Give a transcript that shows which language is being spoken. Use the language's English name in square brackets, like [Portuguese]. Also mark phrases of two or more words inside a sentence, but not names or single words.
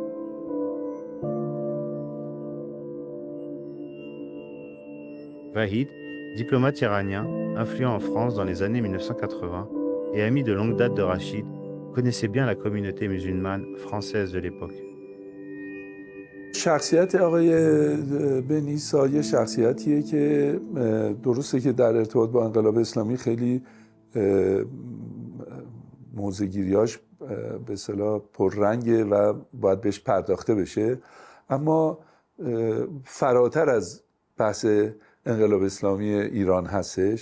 [French] Vahid, diplomate iranien, influent en France dans les années 1980 et ami de longue date de Rachid, connaissait bien la communauté musulmane française de l'époque. [Persian] شخصیت آقای بنی سایه شخصیتیه که درسته که در ارتباط با انقلاب اسلامی خیلی موضع‌گیریاش به اصطلاح پررنگه و باید بهش پرداخته بشه، اما فراتر از بحث انقلاب اسلامی ایران هستش.